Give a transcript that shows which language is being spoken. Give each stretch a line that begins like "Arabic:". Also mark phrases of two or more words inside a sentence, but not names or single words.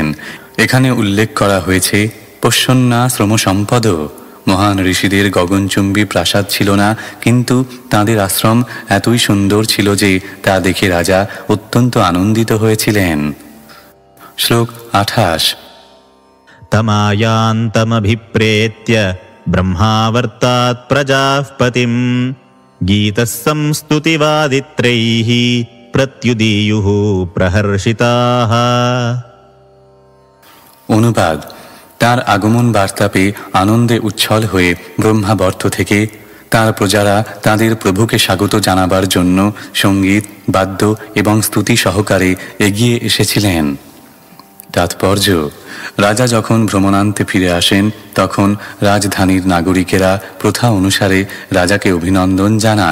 Bangla: এখানে উল্লেখ করা হয়েছে
Sanskrit: पश्यन्नाश्रम सम्पद।
Bangla: মহান ঋষিদের গগনচুম্বী প্রাসাদ ছিল না, কিন্তু তাঁদের আশ্রম এতই সুন্দর ছিল যে তা দেখে রাজা অত্যন্ত আনন্দিত হয়েছিলেন। শ্লোক 28।
Sanskrit: तमायान्तमभिप्रेत्य ब्रह्मावर्तात् प्रजाः पतिं गीतः संस्तुतिवादित्रैः प्रत्युदीयुः प्रहर्षिताः।
Bangla: অনুবাদ: তার আগমন বার্তা পেয়ে আনন্দে উচ্ছল হয়ে ব্রহ্মাবর্ত থেকে তার প্রজারা তাদের প্রভুকে স্বাগত জানাবার জন্য সঙ্গীত, বাদ্য এবং স্তুতি সহকারে এগিয়ে এসেছিলেন। তাৎপর্য: রাজা যখন ভ্রমণান্তে ফিরে আসেন তখন রাজধানীর নাগরিকেরা প্রথা অনুসারে রাজাকে অভিনন্দন জানান।